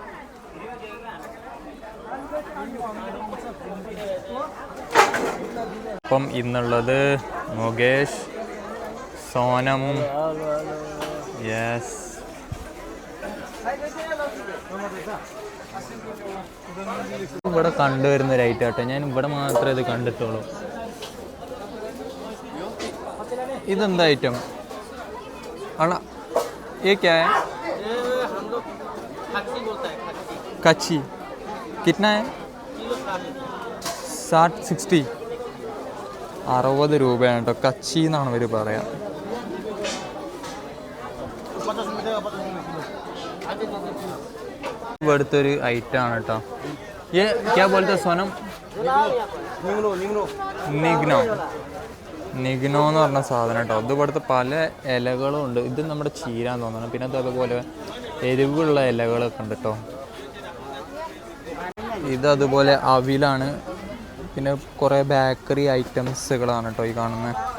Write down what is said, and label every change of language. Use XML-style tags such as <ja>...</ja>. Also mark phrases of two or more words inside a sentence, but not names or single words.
<ml>അപ്പം ഇന്നുള്ളത് മുകേഷ്, സോനം, യെസ്. ഇവിടെ കണ്ടുവരുന്ന ഒരു ഐറ്റം ആട്ടോ. ഞാൻ ഇവിടെ മാത്രമേ ഇത് കണ്ടിട്ടുള്ളൂ. ഇതെന്താ ഐറ്റം ആണ്?</ml> <hi>ये क्या है? कच्ची. कितना है?</hi> <ml>60 രൂപയാണ് കേട്ടോ. കച്ചി എന്നാണ് ഇവർ പറയാം. ഇവിടുത്തെ ഒരു ഐറ്റം ആണ് കേട്ടോ.</ml> <hi>ये क्या बोलते सोनम?</hi> <ml>നിഗ്നോ എന്ന് പറഞ്ഞ സാധനം കേട്ടോ. ഇത് ഇവിടുത്തെ പല ഇലകളും ഉണ്ട്. ഇത് നമ്മുടെ ചീരാന്ന് തോന്നണം. പിന്നെ അതുപോലെ എരിവുള്ള ഇലകളൊക്കെ ഉണ്ട് കേട്ടോ. ഇത് അതുപോലെ അവിലാണ്. പിന്നെ കുറേ ബേക്കറി ഐറ്റംസുകളാണ് കേട്ടോ ഈ കാണുന്നത്.</ml>